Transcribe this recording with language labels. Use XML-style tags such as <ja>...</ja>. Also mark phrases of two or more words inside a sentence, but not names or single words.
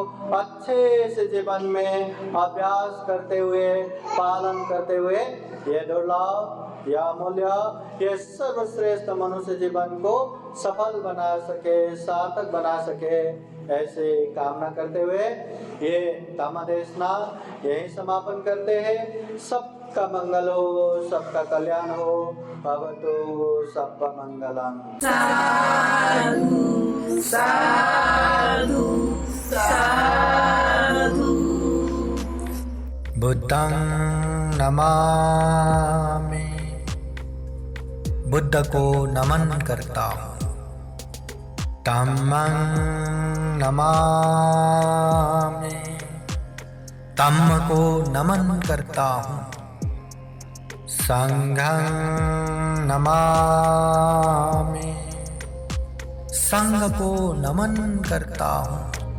<hi>अच्छे से जीवन में अभ्यास करते हुए, पालन करते हुए ये दुर्लभ या अमूल्य, ये सर्वश्रेष्ठ मनुष्य जीवन को सफल बना सके, सार्थक बना सके, ऐसे कामना करते हुए ये धम्मदेशना यही समापन करते हैं। सबका मंगल हो, सबका कल्याण हो,</hi> <pi>भवतु सबका मंगलम। साधु साधु साधु। बुद्धं नमामि,</pi> <hi>बुद्ध को नमन करता हूँ।</hi> <pi>धम्मं नमामि,</pi> <hi>तम को नमन करता हूँ।</hi> <pi>संघं नमामि,</pi> <hi>संघ को नमन करता हूँ।</hi>